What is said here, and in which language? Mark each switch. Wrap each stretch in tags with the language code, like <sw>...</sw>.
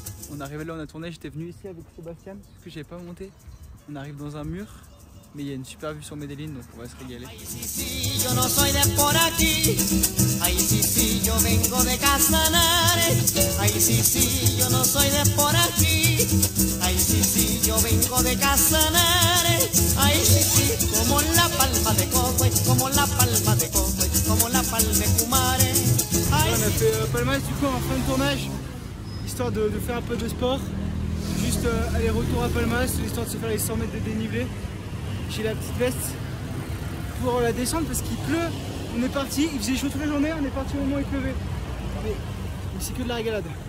<fr>On arrive là, on a tourné, j'étais venu ici avec Sébastien, parce que j'avais pas monté. On arrive dans un mur, mais il y a une super vue sur Medellín, donc on va se régaler.</fr> <es>Ay, sí, sí, yo no soy de por aquí. Ay, sí, sí, yo vengo de Casanares. Ay, sí, sí, yo no soy de por aquí. Ay, sí, sí, yo vengo de Casanares. Ay, sí, sí, como la palma de Coque, como la palma de Coque, como la palma de Cumare. Ay,</es> <fr>On a fait Palmas du coup en fin de tournage, histoire de faire un peu de sport. Juste aller-retour à Palmas, histoire de se faire les 100 mètres de dénivelé. J'ai la petite veste pour la descente parce qu'il pleut. On est parti, il faisait chaud toute la journée, on est parti au moment où il pleuvait. Mais c'est que de la régalade.</fr>